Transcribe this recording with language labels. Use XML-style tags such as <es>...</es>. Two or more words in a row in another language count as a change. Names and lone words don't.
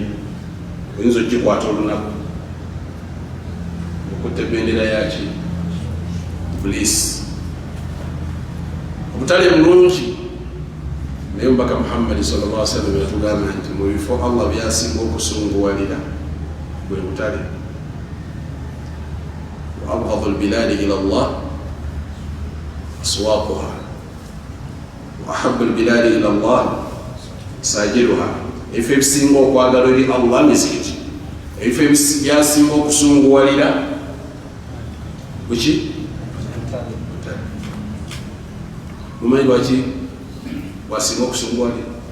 <lg>Oyinza ogikwata olunaku okutta bendera yaki Iblis, obutale mulungi. Naye Omubaka Muhammad</lg> <ar>صلى الله عليه وسلم</ar> <lg>yatugamba nti mu bifo Allah byasinga okusunguwalira bwe butale.</lg> <ar>وأبغض البلاد إلى الله أسواقها وأحب البلاد إلى الله مساجدها.</ar> <lg>Ebifo ebisinga okwagala eri Allah mizikiti, ebifo byasinga okusunguwalira buki mumanyi lwaki bwasinga okusunguwalira?</lg>